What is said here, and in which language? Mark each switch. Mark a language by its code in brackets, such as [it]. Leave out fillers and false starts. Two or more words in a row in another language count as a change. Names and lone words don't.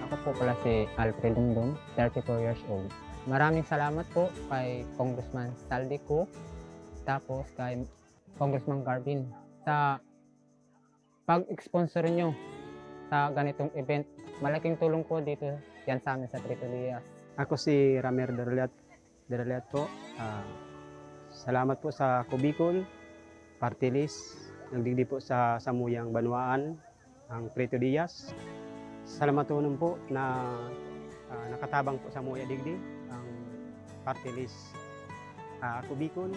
[tl] po pala si Alfred Dumdum, 34 [en] years old. [tl] Maraming salamat po kay Congressman Saldico, tapos kay Congressman Garvin sa pag-sponsor nyo sa ganitong event. Malaking tulong po dito yan sa amin sa Prieto Diaz. Ako si Ramer Dereliat po. Salamat po sa Kubicol, Party List, [bik] nagdigdi po sa Samuyang Banwaan, [tl] ang Prieto Diaz. [bik] Salamat po na nakatabang po sa Muya Digdi, ang Party List Kubicol.